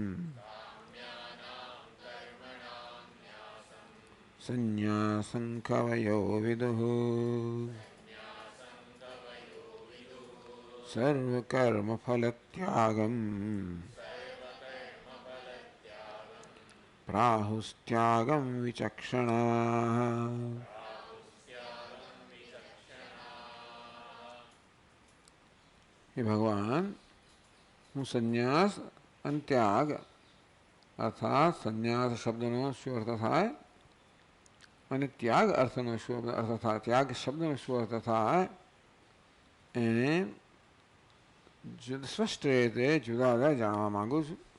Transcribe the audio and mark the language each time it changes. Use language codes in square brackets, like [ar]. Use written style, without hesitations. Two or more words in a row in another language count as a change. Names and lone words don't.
[sa] सन्न्यासं कवयो विदुः सर्वकर्मफलत्यागं प्राहुस्त्यागं विचक्षणाः। [gu] હે ભગવાન, હું સંન્યાસ અને ત્યાગ અર્થાત સંન્યાસ શબ્દનો શું અર્થ થાય અને ત્યાગ અર્થનો શું અર્થ થાય, ત્યાગ શબ્દનો શું અર્થ થાય એને સ્પષ્ટ રીતે જુદા જુદા જાણવા માગું છું.